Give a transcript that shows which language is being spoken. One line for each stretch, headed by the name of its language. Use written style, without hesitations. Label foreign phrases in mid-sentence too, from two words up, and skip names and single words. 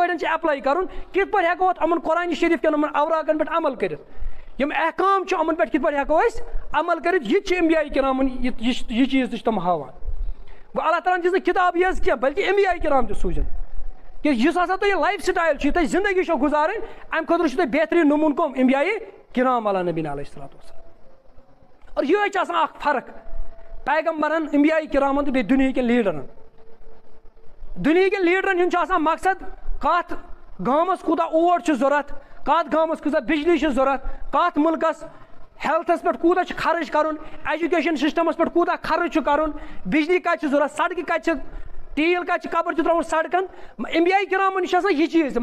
Kashmiri: پٲٹھۍ چھِ ایپلاے کرُن کِتھ پٲٹھۍ ہٮ۪کو اَتھ یِمن قرآنہِ شریٖف کٮ۪ن یِمن اوراقن پٮ۪ٹھ عمل کٔرِتھ یِم احکام چھِ یِمن پٮ۪ٹھ کِتھ پٲٹھۍ ہٮ۪کو أسۍ عمل کٔرِتھ یہِ تہِ چھِ انبیاء کرامن یہِ چیٖز تہِ چھِ تِم ہاوان گوٚو اللہ تعالیٰ ہن دِژ نہٕ کِتاب یٲژ کینٛہہ بلکہِ انبیاء کرام تہِ سوٗزِن کہِ یُس ہسا تۄہہِ یہِ
English: life style
Kashmiri: چھُ تۄہہِ زندگی چھو گُزارٕنۍ اَمہِ خٲطرٕ چھُ تۄہہِ بہتریٖن نموٗنہٕ کٕم انبیاء کرام
Arabic: علی نبینا علیہ الصلوۃ والسلام
Kashmiri: اور یِہوٚے چھِ آسان اکھ فرق پیغمبرن انبیاء کرامن تہٕ بیٚیہِ دُنہِکٮ۪ن لیٖڈرن دُنہِکٮ۪ن لیٖڈرن ہُنٛد چھُ آسان مقصد کتھ گامس کوٗتاہ اوٹ چھُ ضوٚرتھ کتھ گامس کۭژاہ بجلی چھِ ضوٚرتھ کتھ مُلکس ہیلتھس پٮ۪ٹھ کوٗتاہ چھُ خرٕچ کرُن
English: education systems
Kashmiri: پٮ۪ٹھ کوٗتاہ خرٕچ چھُ کرُن بجلی کتہِ چھِ ضوٚرتھ سڑکہِ کتہِ چھِ تیٖل کتہِ چھِ کپٲرۍ چھُ ترٛاوُن سڑکن انبیاء کرامن نِش چھُ آسان یہِ چیٖز تہِ